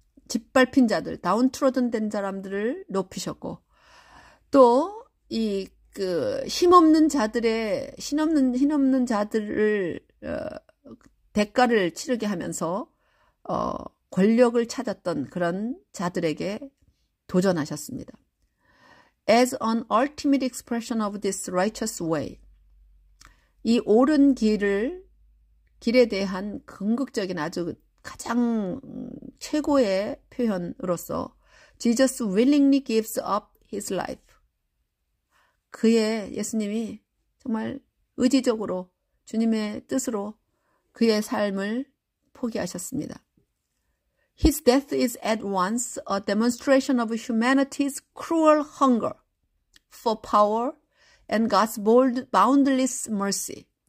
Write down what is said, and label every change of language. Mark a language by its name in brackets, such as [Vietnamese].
[Korean] 짓밟힌 자들, [English] 다운트로든 [Korean] 된 사람들을 높이셨고, 또 힘없는 자들의 힘없는 자들을 대가를 치르게 하면서 권력을 찾았던 그런 자들에게 도전하셨습니다. [English] As an ultimate expression of this righteous way, [Korean] 이 옳은 길에 대한 궁극적인 아주 가장 최고의 표현으로서 [English] Jesus willingly gives up his life. [Korean] 예수님이 정말 의지적으로 주님의 뜻으로 그의 삶을 포기하셨습니다. [English] His death is at once a demonstration of humanity's cruel hunger for power and God's boundless mercy.